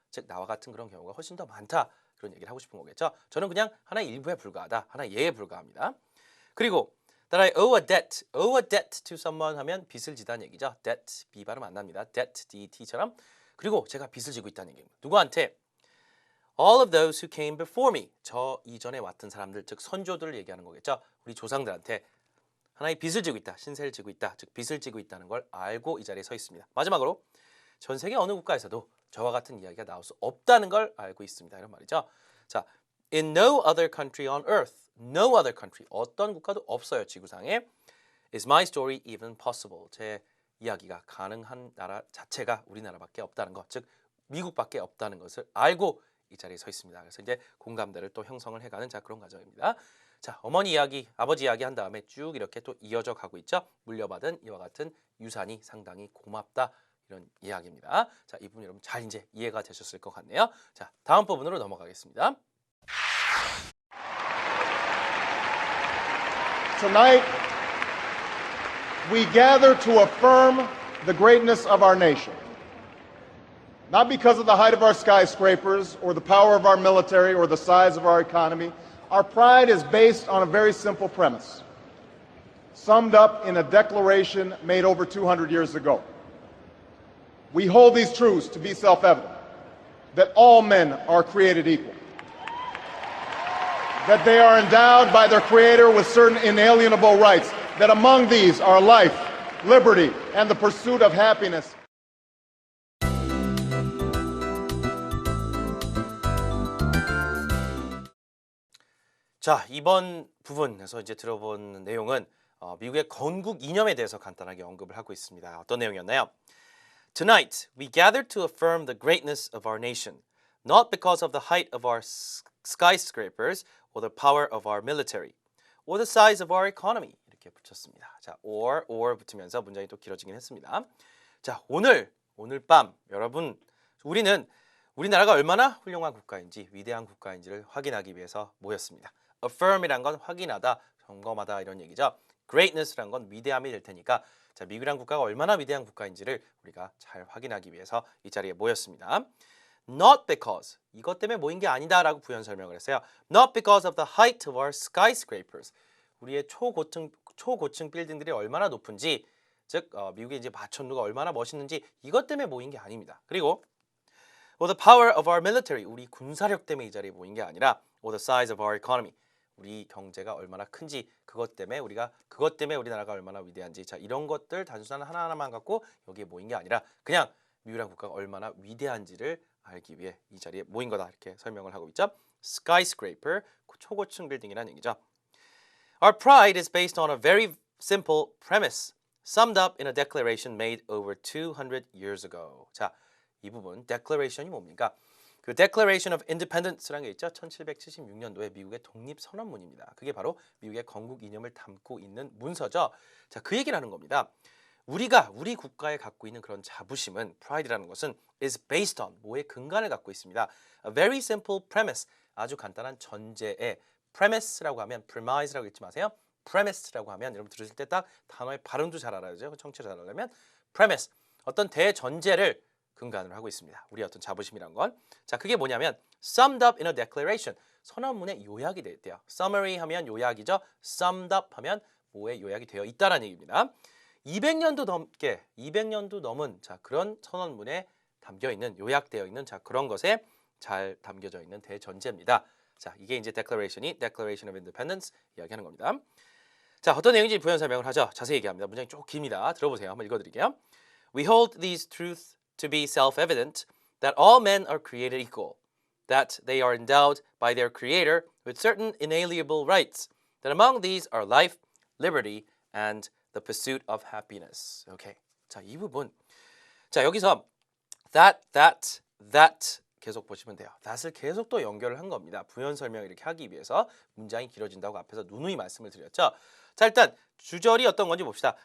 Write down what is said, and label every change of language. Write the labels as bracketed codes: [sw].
[ko] 즉 나와 같은 그런 경우가 훨씬 더 많다. 그런 얘기를 하고 싶은 거겠죠. 저는 그냥 하나의 일부에 불과하다. 하나의 예에 불과합니다. 그리고 [en] that I owe a debt to someone [ko] 하면 빚을 지다는 얘기죠. debt, B 발음 안 납니다. debt, D-T처럼. 그리고 제가 빚을 지고 있다는 얘기입니다. 누구한테? [en] All of those who came before me. [ko] 저 이전에 왔던 사람들, 즉 선조들을 얘기하는 거겠죠. 우리 조상들한테 하나의 빚을 지고 있다. 신세를 지고 있다. 즉 빚을 지고 있다는 걸 알고 이 자리에 서 있습니다. 마지막으로 전 세계 어느 국가에서도 저와 같은 이야기가 나올 수 없다는 걸 알고 있습니다. 이런 말이죠. [en] 자, in no other country on earth, no other country, [ko] 어떤 국가도 없어요. 지구상에 [en] is my story even possible. [ko] 제 이야기가 가능한 나라 자체가 우리나라밖에 없다는 것, 즉 미국밖에 없다는 것을 알고 이 자리에 서 있습니다. 그래서 이제 공감대를 또 형성을 해가는 자 그런 과정입니다. 자, 어머니 이야기, 아버지 이야기 한 다음에 쭉 이렇게 또 이어져 가고 있죠. 물려받은 이와 같은 유산이 상당히 고맙다. 이런 이야기입니다. 자, 이 부분 여러분 잘 이제 이해가 되셨을 것 같네요. 자, 다음 부분으로 넘어가겠습니다. [en] Tonight, we gather to affirm the greatness of our nation. Not because of the height of our skyscrapers or the power of our military or the size of our economy. Our pride is based on a very simple premise, summed up in a declaration made over 200 years ago. We hold these truths to be self-evident, that all men are created equal, that they are endowed by their Creator with certain inalienable rights, that among these are life, liberty, and the pursuit of happiness. [ko] 자, 이번 부분에서 이제 들어본 내용은 미국의 건국 이념에 대해서 간단하게 언급을 하고 있습니다. 어떤 내용이었나요? [en] Tonight, we gather to affirm the greatness of our nation, not because of the height of our skyscrapers or the power of our military, or the size of our economy. [ko] 이렇게 붙였습니다. 자, or 붙으면서 문장이 또 길어지긴 했습니다. 자, 오늘 밤 여러분, 우리나라가 얼마나 훌륭한 국가인지, 위대한 국가인지를 확인하기 위해서 모였습니다. affirm이란 건 확인하다, 점검하다 이런 얘기죠. greatness란 건 위대함이 될 테니까 자, 미국이란 국가가 얼마나 위대한 국가인지를 우리가 잘 확인하기 위해서 이 자리에 모였습니다. [en] Not because, [ko] 이것 때문에 모인 게 아니다라고 부연 설명을 했어요. [en] Not because of the height of our skyscrapers. [ko] 우리의 초고층 빌딩들이 얼마나 높은지, 즉 미국의 이제 마천루가 얼마나 멋있는지 이것 때문에 모인 게 아닙니다. 그리고 [en] or the power of our military, [ko] 우리 군사력 때문에 이 자리에 모인 게 아니라 [en] or the size of our economy, [ko] 우리 경제가 얼마나 큰지 그것 때문에 우리나라가 얼마나 위대한지 자 이런 것들 단순한 하나하나만 갖고 여기에 모인 게 아니라 그냥 미국이라는 국가가 얼마나 위대한지를 알기 위해 이 자리에 모인 거다 이렇게 설명을 하고 있죠. skyscraper, 초고층 빌딩이라는 얘기죠. [en] Our pride is based on a very simple premise summed up in a declaration made over 200 years ago. [ko] 자, 이 부분 declaration이 뭡니까? 그 Declaration of Independence라는 게 있죠. 1776년도에 미국의 독립선언문입니다. 그게 바로 미국의 건국 이념을 담고 있는 문서죠. 자, 그 얘기를 하는 겁니다. 우리 국가에 갖고 있는 그런 자부심은 pride라는 것은 [en] is based on [ko] 뭐의 근간을 갖고 있습니다. [en] A very simple premise, [ko] 아주 간단한 전제에 premise라고 하면 premise라고 읽지 마세요. premise라고 하면 여러분 들으실 때 딱 단어의 발음도 잘 알아야죠. 청취자 잘 알려면 premise, 어떤 대전제를 근간으로 하고 있습니다. 우리의 어떤 자부심이란 건. 자, 그게 뭐냐면 [en] summed up in a declaration. [ko] 선언문의 요약이 되어 있대요. summary 하면 요약이죠. [en] summed up [ko] 하면 뭐의 요약이 되어 있다라는 얘기입니다. 200년도 넘은 자, 그런 선언문에 담겨 있는 요약되어 있는 자, 그런 것에 잘 담겨져 있는 대전제입니다. 자, 이게 이제 declaration이 Declaration of Independence 이야기하는 겁니다. 자, 어떤 내용인지 부연 설명을 하죠. 자세히 얘기합니다. 문장이 좀 깁니다. 들어보세요. 한번 읽어드릴게요. [en] We hold these truths to be self-evident that all men are created equal, that they are endowed by their Creator with certain inalienable rights, that among these are life, liberty, and the pursuit of happiness. [ko] 오케이. 자, 이 부분. 자, 여기서 that 계속 보시면 돼요. that을 계속 또 연결을 한 겁니다. 부연 설명 이렇게 하기 위해서 문장이 길어진다고 앞에서 누누이 말씀을 드렸죠. 자, 일단 주절이 어떤 건지 봅시다.